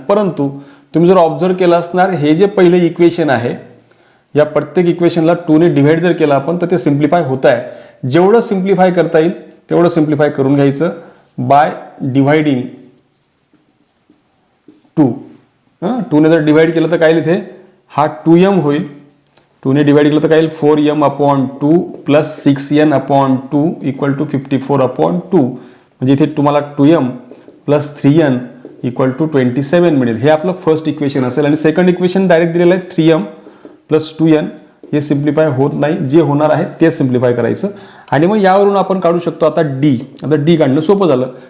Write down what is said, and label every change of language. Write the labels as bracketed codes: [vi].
[mr] परंतु तुम्ही जर ऑब्झर्व केलं असणार हे जे पहिले इक्वेशन आहे या प्रत्येक इक्वेशनला 2 ने डिवाइड जर केलं आपण तर ते सिम्प्लिफाय होत आहे. जेवढं सिम्प्लिफाय करता येईल तेवढं सिम्प्लिफाय करून घ्यायचं बाय डिवाइडिंग 2. 2 ने जर डिवाइड केलं तर काय येईल? इथे हा 2m होईल. 2 ने डिवाइड केलं तर काय येईल? [en] 4m upon 2 plus 6n upon 2 equal to 54 upon 2. [mr] म्हणजे इथे तुम्हाला 2m plus 3n equal to 27 मिळेल. हे आपलं फर्स्ट इक्वेशन असेल. आणि सेकंड इक्वेशन डायरेक्ट दिलेलं आहे 3m प्लस 2n. हे सिम्प्लिफाय होत नाही, जे होणार आहे ते सिम्प्लिफाय करायचं. आणि मग यावरून आपण काढू शकतो आता डी. आता डी काढणं सोपं झालं.